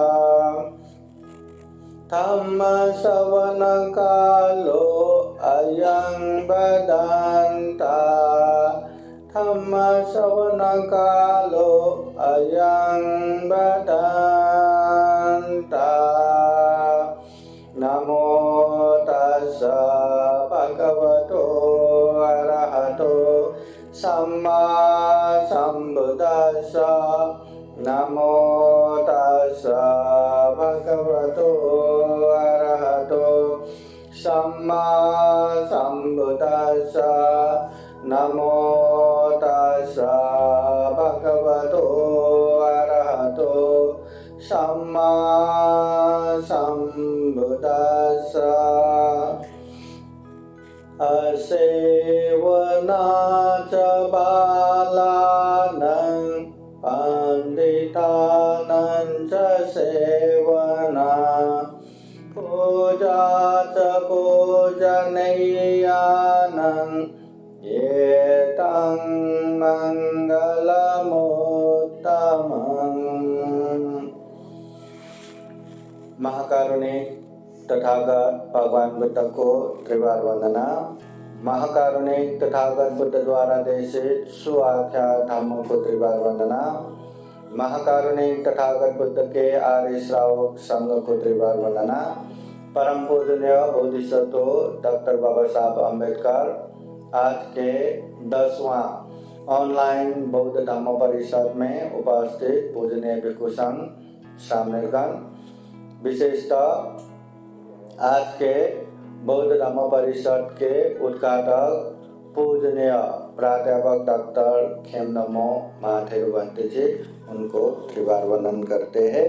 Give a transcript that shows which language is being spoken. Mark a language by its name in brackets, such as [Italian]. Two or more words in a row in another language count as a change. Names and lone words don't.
[Pali] धम्मश्रवणकालो अयं वदन्ता धम्मश्रवणकालो अयं वदन्ता। नमो तस्स भगवतो अरहतो सम्मा सम्बुद्दस्स। नमो तस्स भगवतो अरहतो सम्मा सम्बुद्दस्स। नमो तस्स भगवतो अरहतो सम्मा सम्बुद्दस्स। असेवनाच बालानां पंडितानां च सेवना पूजा च पूजनीयानां एतं मंगलमुत्तमम्। [Hindi] महाकारुणिक तथागत भगवान बुद्ध को त्रिवार वंदना। महाकारुणिक तथागत बुद्ध द्वारा देशित सुआख्या धम्म को त्रिवार वंदना। महाकारुणिक तथागत बुद्ध के आर्य श्रावक संघ को त्रिवार वंदना। परम पूजनीय बोधिसत्व डॉक्टर बाबा साहब अम्बेडकर आज के 10वां ऑनलाइन बौद्ध धम्म परिषद में उपस्थित पूजनीय भिक्षु संघ शामिलगण, विशेषतः आज के बौद्ध धम्म परिषद के उद्घाटक पूजनीय प्राध्यापक डॉक्टर खेमनमो महाथेरुवंती जी, उनको त्रिवार वंदन करते हैं।